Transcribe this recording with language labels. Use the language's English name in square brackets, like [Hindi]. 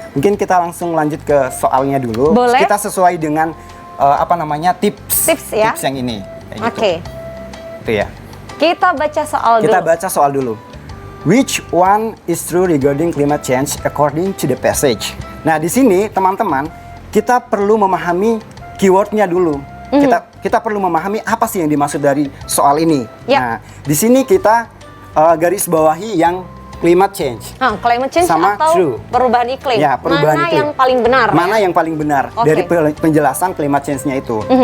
[Indonesian] Mungkin kita langsung lanjut ke soalnya dulu. Boleh. Kita sesuai dengan tips yang ini. Oke. Itu ya. Kita baca soal dulu. Kita baca soal dulu. [English] Which one is true regarding climate change according to the passage? [Indonesian] Nah, di sini teman-teman, kita perlu memahami keywordnya dulu. Kita perlu memahami apa sih yang dimaksud dari soal ini. Nah, di sini kita garis bawahi yang climate change. [English] Climate change [Indonesian] sama atau [English] true. [Indonesian] Perubahan iklim. Ya, perubahan mana iklim. yang paling benar? Mana yang paling benar dari penjelasan climate change-nya itu.